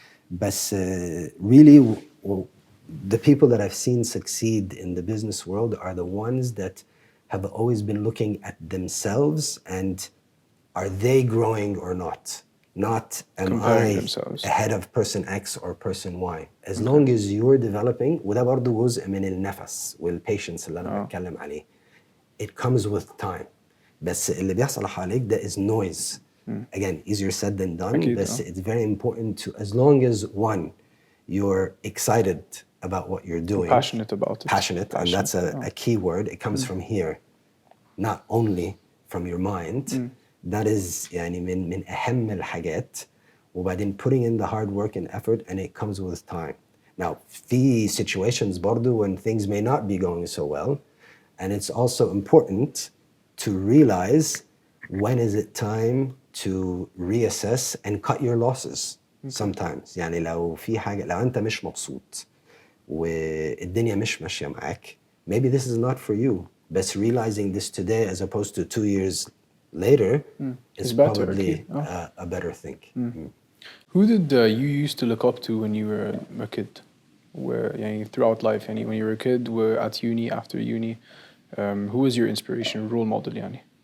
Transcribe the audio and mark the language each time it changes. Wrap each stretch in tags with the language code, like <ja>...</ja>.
<en>But really, the people that I've seen succeed in the business world are the ones that have always been looking at themselves and are they growing or not? Not am I ahead of person X or person Y. As long as you're developing,</en> <ar>وده برضو جزء من النفس والpatience اللي أنا بتكلم عليه.</ar> <en>It comes with time.</en> <ar>بس اللي بيحصل حواليك ده</ar> <en>is noise. Again, easier said than done. But it's very important to, as long as one, you're excited about what you're doing. Passionate about it. Passionate, and that's a key word. It comes from here, not only from your mind. That is</en> <ar>يعني من أهم الحاجات.</ar> <en>وبعدين putting in the hard work and effort, and it comes with time. Now, في situations برضو when things may not be going so well, and it's also important to realize when is it time to reassess and cut your losses.</en> <ar>Sometimes يعني لو في حاجة, لو أنت مش مبسوط والدنيا مش ماشية معاك,</ar> <en>maybe this is not for you. But realizing this today as opposed to 2 years later is probably a better thing. Who did you used to look up to when you were a kid? يعني throughout life, يعني when you were a kid, were at uni, after uni, who was your inspiration, role model يعني?</en>